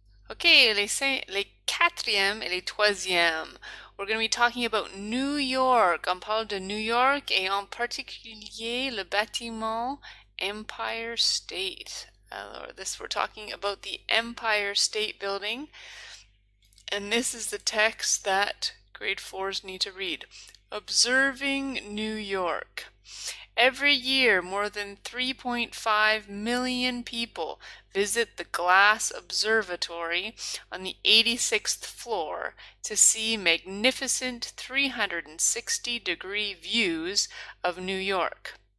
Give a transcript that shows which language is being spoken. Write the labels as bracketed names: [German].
[French] Okay, les quatrième et les troisième. [English] We're going to be talking about New York. [French] On parle de New York et en particulier le bâtiment Empire State. [English] Alors, we're talking about the Empire State Building. And this is the text that grade 4s need to read. Observing New York. Every year, more than 3.5 million people visit the Glass Observatory on the 86th floor to see magnificent 360-degree views of New York.